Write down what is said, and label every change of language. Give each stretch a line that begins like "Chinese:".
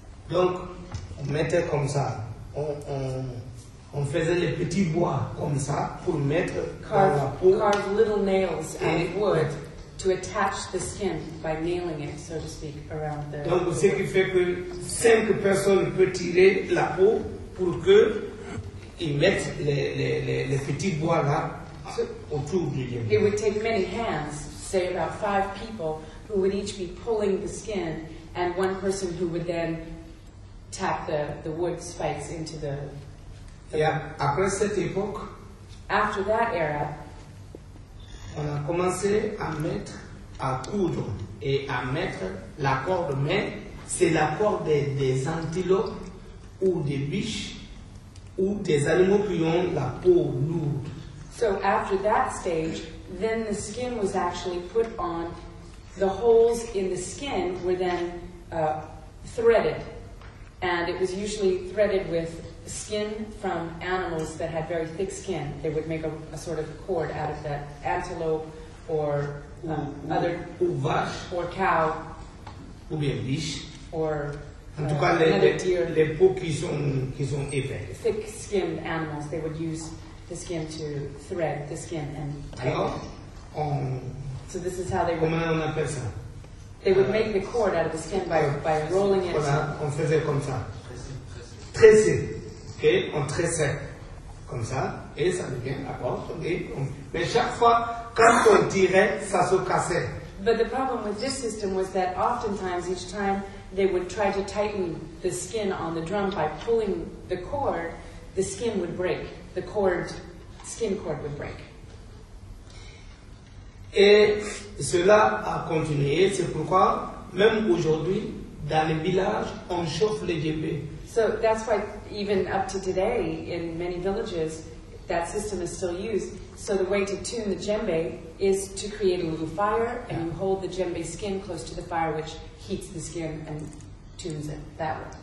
French: Donc, on mettait comme ça. On faisait les petits bois comme ça pour mettre dans la peau.
English: Carve little nails out of wood to attach the skin by nailing it, so to speak, around the.
French: Donc, ce qui fait que 5 personnes peuvent tirer la peau pour que ils mettent les petits bois là autour du djembe.
English: It would take many hands, say about 5 people, who would each be pulling the skin, and one person who would then tap the wood spikes into the.
French: Et après cette époque,
English: After that era,
French: on a commencé à coudre et à mettre la corde, mais c'est la corde des antilopes ou des biches ou des animaux qui ont la peau lourde.
English: so after that stage, then the skin was actually put on. The holes in the skin were then threaded, and it was usually threaded with skin from animals that had very thick skin. They would make a sort of cord out of that, antelope or other,
French: ou vache
English: or cow,
French: ou bien biche.
English: or
French: En tout cas,
English: another deer.
French: les peaux qui sont épais.
English: Thick-skinned animals, they would use the skin to thread the skin and.
French: Alors,
English: So this is how they would.
French: comment on appelle ça?
English: They would make the cord out of the skin by rolling it.
French: On faisait comme ça. Tressé. Ok, on tressait comme ça, et ça devient la corde. Mais chaque fois, quand on tirait, ça se cassait.
English: But the problem with this system was that oftentimes, each time they would try to tighten the skin on the drum by pulling the cord, the skin would break. The skin cord would break.
French: Et cela a continué. C'est pourquoi, même aujourd'hui, dans les villages, on chauffe les djembés.
English: So that's why even up to today, in many villages, that system is still used. So the way to tune the djembe is to create a little fire, and you hold the djembe skin close to the fire, which heats the skin and tunes it that way.